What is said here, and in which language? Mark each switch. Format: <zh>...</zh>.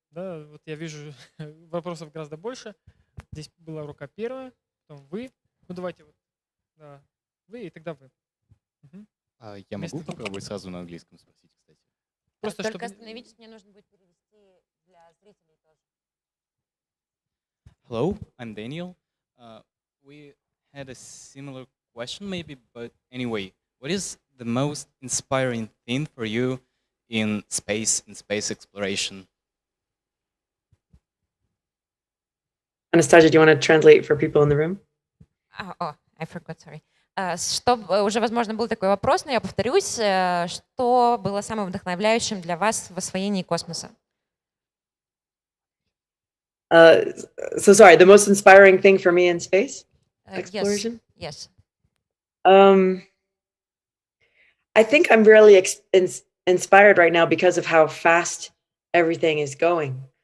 <ru>Да, вот я вижу, вопросов гораздо больше. Здесь была рука первая, потом вы. Ну давайте вот да, вы и тогда вы. Угу. Я могу попробовать сразу на английском спросить, кстати? Просто только чтобы... остановитесь, мне нужно будет перевести для зрителей тоже.</ru> <en>Hello, I'm Daniel. We had a similar question maybe, but anyway, what is the most inspiring thing for you in space exploration? Anastasia, do you want to translate for people in the room? I forgot, sorry.</en> <ru>Уже, возможно, был такой вопрос, но я повторюсь. Что было самым вдохновляющим для вас в освоении космоса?</ru> <en>So sorry, the most inspiring thing for me in space exploration? Yes. I think I'm really inspired right now because of how fast everything is going.</en>